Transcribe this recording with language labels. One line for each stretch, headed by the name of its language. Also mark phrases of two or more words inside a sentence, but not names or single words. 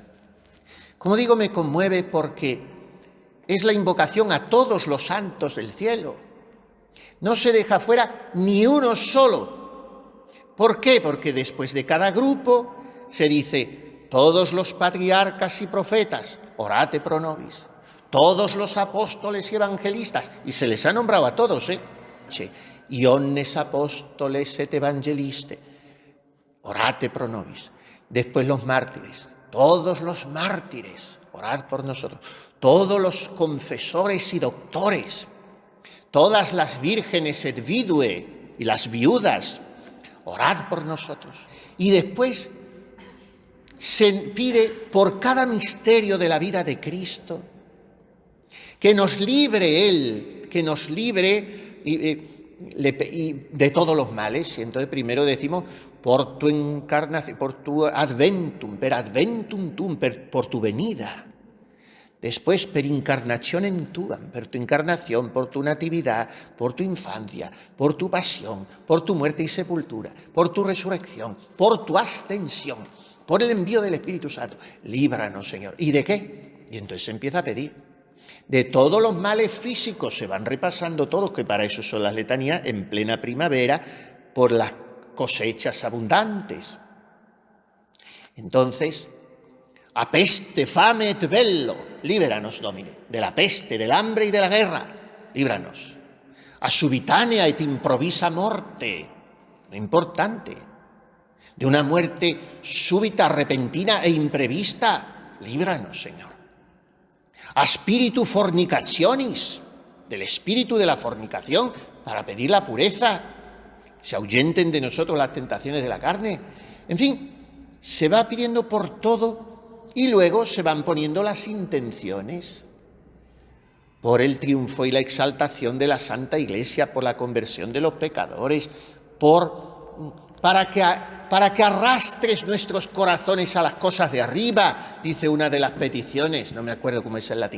Spanish: Como digo, me conmueve porque es la invocación a todos los santos del cielo. No se deja fuera ni uno solo. ¿Por qué? Porque después de cada grupo se dice: todos los patriarcas y profetas,
Latin: orate pro nobis.
Spanish: Todos los apóstoles y evangelistas, y se les ha nombrado a todos, y
Latin: omnes apóstoles et evangeliste, orate pro nobis.
Spanish: Después los mártires, todos los mártires, orad por nosotros. Todos los confesores y doctores, todas las vírgenes
Latin: et vidue
Spanish: y las viudas, orad por nosotros. Y después se pide por cada misterio de la vida de Cristo, que nos libre Él, que nos libre de todos los males. Y entonces primero decimos: por tu encarnación, por tu adventum,
Latin: per adventum tuum,
Spanish: por tu venida. Después,
Latin: per incarnationem tuam,
Spanish: por tu encarnación, por tu natividad, por tu infancia, por tu pasión, por tu muerte y sepultura, por tu resurrección, por tu ascensión, por el envío del Espíritu Santo. Líbranos, Señor. ¿Y de qué? Y entonces se empieza a pedir. De todos los males físicos se van repasando todos, que para eso son las letanías, en plena primavera, por las cosechas abundantes.
Latin: Entonces, a peste, fame et bello, líbranos, Domine,
Spanish: de la peste, del hambre y de la guerra, líbranos.
Latin: A subitanea et improvisa morte,
Spanish: muy importante, de una muerte súbita, repentina e imprevista, líbranos, Señor.
Latin: A spiritu fornicationis,
Spanish: del espíritu de la fornicación, para pedir la pureza, se ahuyenten de nosotros las tentaciones de la carne. En fin, se va pidiendo por todo y luego se van poniendo las intenciones por el triunfo y la exaltación de la Santa Iglesia, por la conversión de los pecadores, para que arrastres nuestros corazones a las cosas de arriba, dice una de las peticiones, no me acuerdo cómo es el latín.